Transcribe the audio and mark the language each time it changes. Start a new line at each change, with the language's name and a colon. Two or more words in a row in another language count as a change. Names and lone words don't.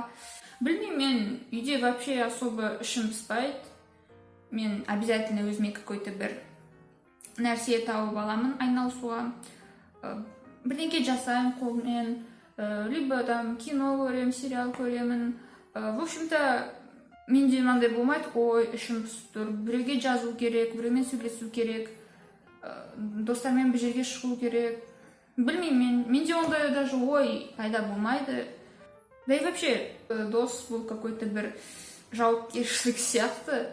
Kazakh: Білмеймін, мен үйде
Russian: вообще особо
Kazakh: ішім пыспайды. Мен обязательно өзіме какой-то бір нәрсе тауып аламын айналысуға. Бірдеңке жасаймын қолмен,
Russian: либо там
Kazakh: кино көремін, сериал көремін.
Russian: В общем-то,
Kazakh: менде мынандай болмайды, ой, ішім пысып тұр, біреуге жазу керек, біреумен сөйлесу керек, достармен бір жерге шығу керек. Білмеймін, менде ондай даже ой пайда болмайды.
Russian: Да и вообще,
Kazakh: дос бұл какой-то бір жауапкершілік сияқты.